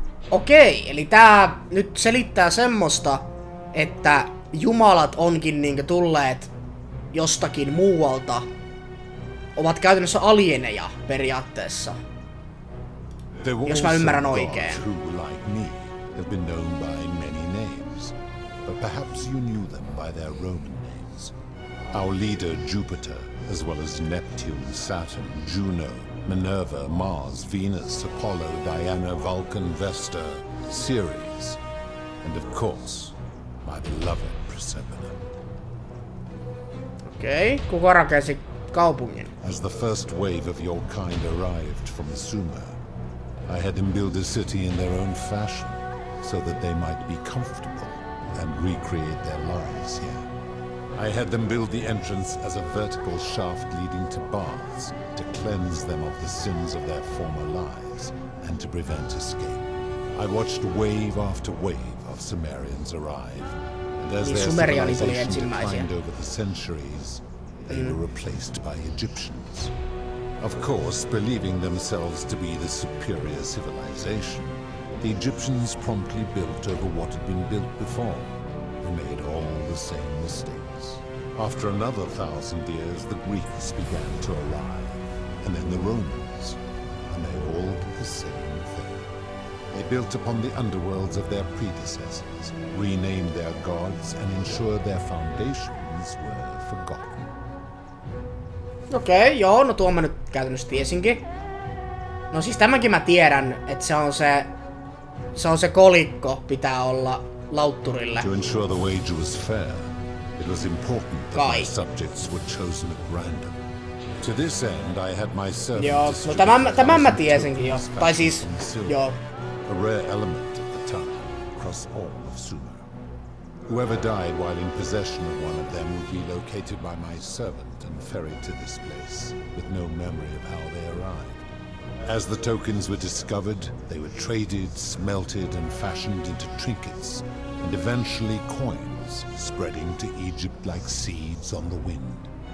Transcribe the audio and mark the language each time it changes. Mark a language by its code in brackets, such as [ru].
[fi] Okei, eli tää nyt selittää semmoista, että jumalat onkin niinku tulleet jostakin muualta. Ovat käytännössä alieneja periaatteessa. Jos mä ymmärrän oikein. [en] Who, like me, have been known by many names, but perhaps you knew them by their Roman names. Our leader Jupiter, as well as Neptune, Saturn, Juno, Minerva, Mars, Venus, Apollo, Diana, Vulcan, Vesta, Ceres, and of course, my beloved Proserpina. [fi] Okei, kuka rakensi kaupungin? [en] As the first wave of your kind arrived from Sumer, I had them build a city in their own fashion, so that they might be comfortable and recreate their lives here. I had them build the entrance as a vertical shaft leading to baths, to cleanse them of the sins of their former lives, and to prevent escape. I watched wave after wave of Sumerians arrive, and as their civilization declined over the centuries, they were replaced by Egyptians. Of course, believing themselves to be the superior civilization, the Egyptians promptly built over what had been built before. They made all the same mistakes. After another 1,000 years, the Greeks began to arrive, and then the Romans, and they all did the same thing. They built upon the underworlds of their predecessors, renamed their gods, and ensured their foundations were forgotten. [fi] Okei, joo, no tuon mä nyt käytännössä tiesinkin. No siis tämänkin mä tiedän, että se on se kolikko pitää olla lautturille. [en] To ensure the wager was fair, it was important that my subjects were chosen at random. To this end, I had my servant. [fi] Joo, no tämän mä tiesinkin jo. Tai siis, joo. [en] A rare element at the time, across all of Sumer. Whoever died while in possession of one of them would be located by my servant and ferried to this place, with no memory of how they arrived. As the tokens were discovered, they were traded, smelted, and fashioned into trinkets, and eventually coins, spreading to Egypt like seeds on the wind.